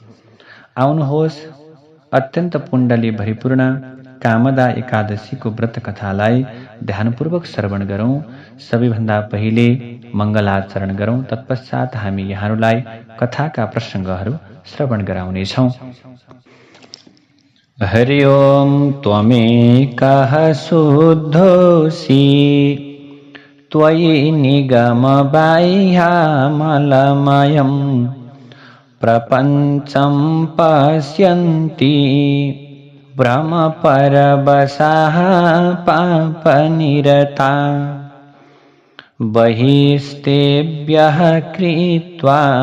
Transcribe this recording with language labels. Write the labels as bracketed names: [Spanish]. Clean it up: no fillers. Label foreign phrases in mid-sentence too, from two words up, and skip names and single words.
[Nepali] आउनुहोस् अत्यन्त पुण्डली भरिपूर्ण कामदा एकादशीको व्रत कथालाई ध्यानपूर्वक श्रवण गरौँ। सबैभन्दा पहिले मङ्गलाचरण गरौँ, तत्पश्चात हामी यहाँहरूलाई कथाका प्रसङ्गहरू श्रवण गराउनेछौँ। [Sanskrit] हरि ओम त्वमेकः शुद्धोऽसि त्वयि निगम बाह्यामलमयं प्रपञ्चं पश्यन्ति भ्रमपरवशाः पापनिरता बहिस्तेभ्यः कृत्वा